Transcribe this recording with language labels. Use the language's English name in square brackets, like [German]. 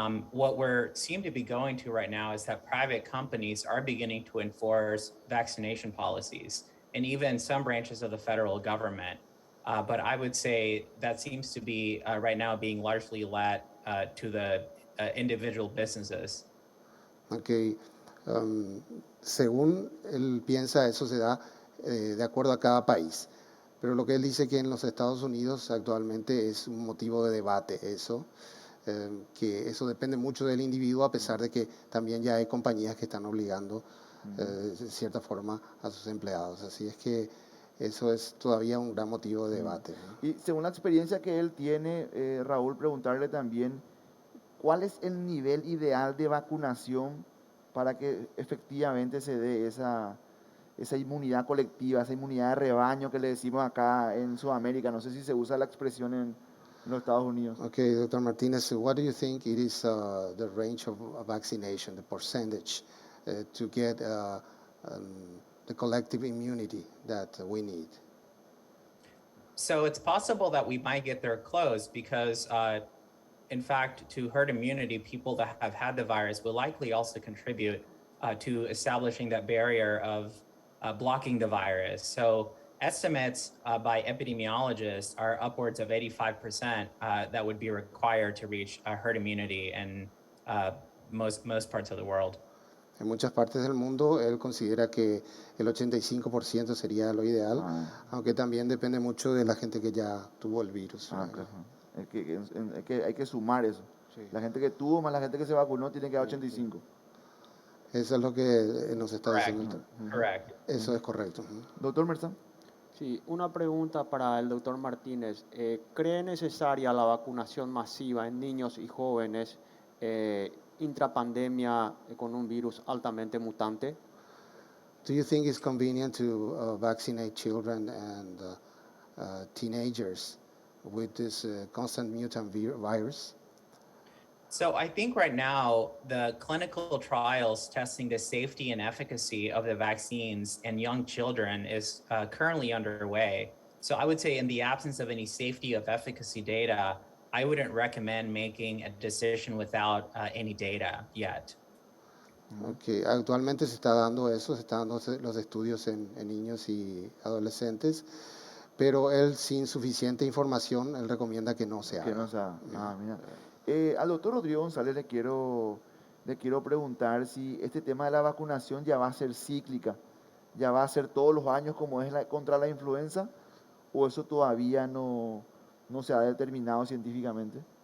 [English] What we're seem to be going to right now is that private companies are beginning to enforce vaccination policies, and even some branches of the federal government. But I would say that seems to be right now being largely led to the individual businesses. Okay. [Spanish] Según él piensa, eso se da de acuerdo a cada país. Pero lo que él dice que en los Estados Unidos actualmente es un motivo de debate eso, que eso depende mucho del individuo, a pesar de que también ya hay compañías que están obligando de cierta forma a sus empleados. Así es que eso es todavía un gran motivo de debate, ¿no? Y según la experiencia que él tiene, Raúl, preguntarle también, ¿cuál es el nivel ideal de vacunación para que efectivamente se dé esa inmunidad colectiva, esa inmunidad de rebaño que le decimos acá en Sudamérica? No sé si se usa la expresión en los Estados Unidos. [English] Okay, Dr. Martinez, what do you think it is the range of vaccination, the percentage to get the collective immunity that we need? So it's possible that we might get there close because in fact, to herd immunity, people that have had the virus will likely also contribute to establishing that barrier of blocking the virus. So estimates by epidemiologists are upwards of 85% that would be required to reach herd immunity in most parts of the world. [Spanish] En muchas partes del mundo, él considera que el 85% sería lo ideal, aunque también depende mucho de la gente que ya tuvo el virus. Claro. Hay que sumar eso. Sí. La gente que tuvo más la gente que se vacunó tiene que dar 85. Eso es lo que nos está diciendo. [English] Correct. [Spanish] Eso es correcto. Doctor Merzán. Sí, una pregunta para el doctor Martínez. ¿Cree necesaria la vacunación masiva en niños y jóvenes intrapandemia con un virus altamente mutante? [English] Do you think it's convenient to vaccinate children and teenagers with this constant mutant virus? So I think right now the clinical trials testing the safety and efficacy of the vaccines in young children is currently underway. So I would say in the absence of any safety of efficacy data, I wouldn't recommend making a decision without any data yet. [Spanish] Ok, actualmente se está dando eso, se están dando los estudios en niños y adolescentes, pero él sin suficiente información, él recomienda que no se Que no haga. sea. Ah, mira. Al doctor Rodrigo González le quiero preguntar si este tema de la vacunación ya va a ser cíclica, ya va a ser todos los años como es contra la influenza, o eso todavía no se ha determinado científicamente.